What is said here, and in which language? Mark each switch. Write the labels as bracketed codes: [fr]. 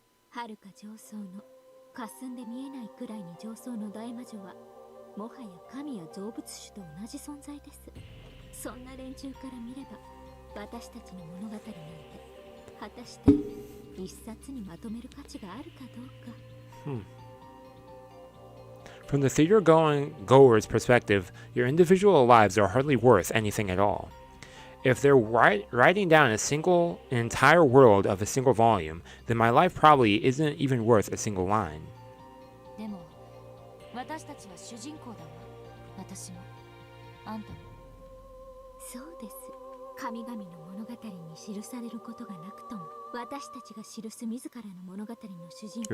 [ja] はるか上層の霞んで見えないくらいに上層の大魔女はもはや神や成仏種と同じ存在です。そんな連中から見れば私たちの物語なんて果たして一冊にまとめる価値があるかどうか。 [en] From the theater-goer's perspective, your individual lives are hardly worth anything at all. If they're writing down an entire world of a single volume, then my life probably isn't even worth a single line. [ja] でも私たちは主人公だわ。私もあんたも。そうです。神々の物語に記されることがなくとも、私たちが記す自らの物語の主人公。